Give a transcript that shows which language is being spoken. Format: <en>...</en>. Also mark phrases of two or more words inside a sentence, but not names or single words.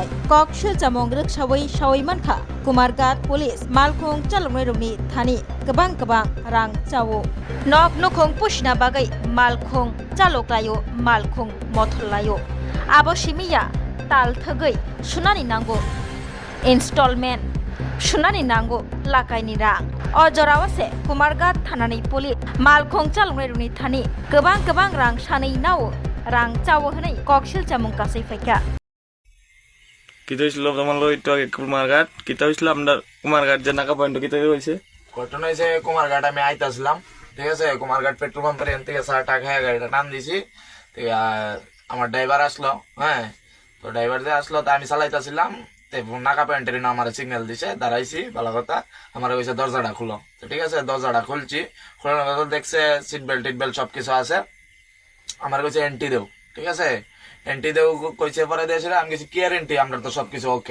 <trp>कक सिलचामुं रैक्सावै सावै मानखा कुमारघाट पुलिस मालखं चालकनाय रंनि थानि गोबां रां चावो नक नखं पुसिना बागै मालखं चालकलायो मालखं मथलायो आबसिमिया ताल थगै सुनानि नांगौ इनस्टलमेन्ट सुनानि नांगौ लाकायनि रां अजरावसे कुमारघाट थानानि पुलिस मालखं चालकनाय रंनि थानि गोबां रां सानै नावो रां चावो हनै कक सिलचामुं कासै फैका</trp> <bn>কিতা হয়েছিল তোমার একটু আগে কুমারঘাট কিতা হয়েছিল আপনার কুমারঘাট যে নাকা পয়েন্ট কিতা হয়েছে ঘটনা হয়েছে কুমারঘাট আমি আইতাছিলাম ঠিক আছে কুমারঘাট</bn> <en>petrol pumper</en> <bn>এখান থেকে 60 টাকা গাড়িটা টান দিছি আমার ড্রাইভার আসলো হ্যাঁ তো ড্রাইভার যে আসলো তা আমি চালাইতাছিলাম নাকা পয়েন্টের আমার সিগন্যাল দিছে দাঁড়াইছি ভালো কথা আমার কইছে দরজাটা খুলো তো ঠিক আছে দরজাটা খুলছি খোলার কথা দেখছে</bn> <en>seat belt</en> <bn>সবকিছু আছে আমার কইছে এন্ট্রি দেও ঠিক আছে এন্ট্রি দেও কইছে পরে দিয়েছিল আমি কিছু কি এন্ট্রি আমরা তো সবকিছু ওকে</bn>